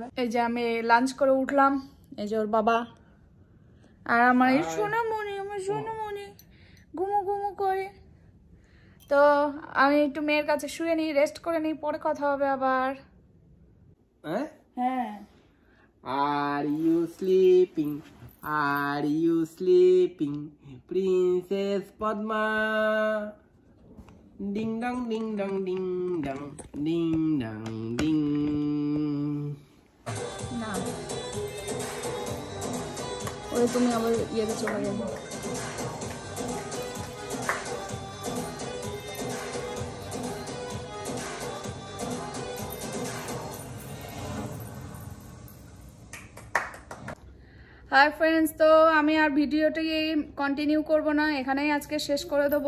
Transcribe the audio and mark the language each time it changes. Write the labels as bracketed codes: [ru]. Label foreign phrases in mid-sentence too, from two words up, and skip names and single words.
[bn] এই যে আমি লাঞ্চ করে উঠলাম। এই যে ওর বাবা আর আমার এই সোনামণি, আমার সোনামণি ঘুমো ঘুমো করে। তো আমি একটু মেয়ের কাছে শুয়ে নিই, রেস্ট করে নিই, পরে কথা হবে আবার। হ্যাঁ। [en] Are you sleeping? Are you sleeping? Princess Padma. Ding dong ding dong ding dong ding dong ding. [bn] না ওই তুমি আবার ইয়েতে চলে যাবে। [en] Hi friends, [bn] তো আমি আর ভিডিওটি কন্টিনিউ করব না, এখানেই আজকে শেষ করে দেবো।